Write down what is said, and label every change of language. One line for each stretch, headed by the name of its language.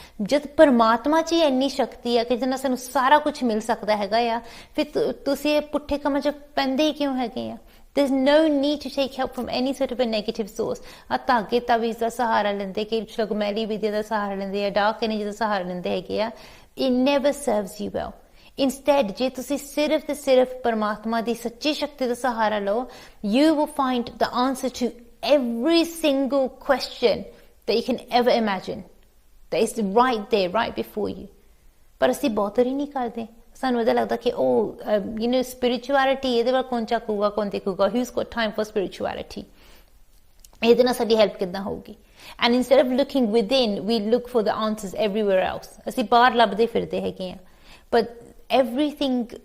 Punjabi: ਜਦ ਪਰਮਾਤਮਾ 'ਚ ਹੀ ਇੰਨੀ ਸ਼ਕਤੀ ਆ ਕਿ ਜਿਹਦੇ ਨਾਲ ਸਾਨੂੰ ਸਾਰਾ ਕੁਝ ਮਿਲ ਸਕਦਾ ਹੈਗਾ ਆ, ਫਿਰ ਤੁਸੀਂ ਇਹ ਪੁੱਠੇ ਕੰਮਾਂ 'ਚ ਪੈਂਦੇ ਹੀ ਕਿਉਂ ਹੈਗੇ ਆ?
English: there's no need to take help from any sort of a negative source.
Punjabi: ਆ ਧਾਗੇ ਤਾਵੀਜ਼ ਦਾ ਸਹਾਰਾ ਲੈਂਦੇ ਕਿ ਸ਼ਗਮੈਲੀ ਵਿਦਿਆ ਦਾ ਸਹਾਰਾ ਲੈਂਦੇ ਆ ਡਾਰਕ ਐਨਰਜੀ ਦਾ ਸਹਾਰਾ ਲੈਂਦੇ ਹੈਗੇ ਆ
English: it never serves you well. Instead
Punjabi: ਜੇ ਤੁਸੀਂ ਸਿਰਫ ਤੇ ਸਿਰਫ ਪਰਮਾਤਮਾ ਦੀ ਸੱਚੀ ਸ਼ਕਤੀ ਦਾ ਸਹਾਰਾ ਲਓ
English: you will find the answer to every single question that you can ever imagine that is right there right before you.
Punjabi: ਪਰ ਅਸੀਂ ਬਹੁਤਰ ਹੀ ਨਹੀਂ ਕਰਦੇ ਸਾਨੂੰ ਇਹਦਾ ਲੱਗਦਾ ਕਿ ਉਹ spirituality ਇਹਦੇ ਵੱਲ ਕੌਣ ਚੱਕੂਗਾ ਕੌਣ ਦੇਖੂਗਾ
English: who's got time for spirituality
Punjabi: ਇਹਦੇ ਨਾਲ ਸਾਡੀ ਹੈਲਪ ਕਿੱਦਾਂ ਹੋਊਗੀ
English: and instead of looking within we look for the answers everywhere else
Punjabi: ਅਸੀਂ ਬਾਹਰ ਲੱਭਦੇ ਫਿਰਦੇ ਹੈਗੇ ਆ
English: but everything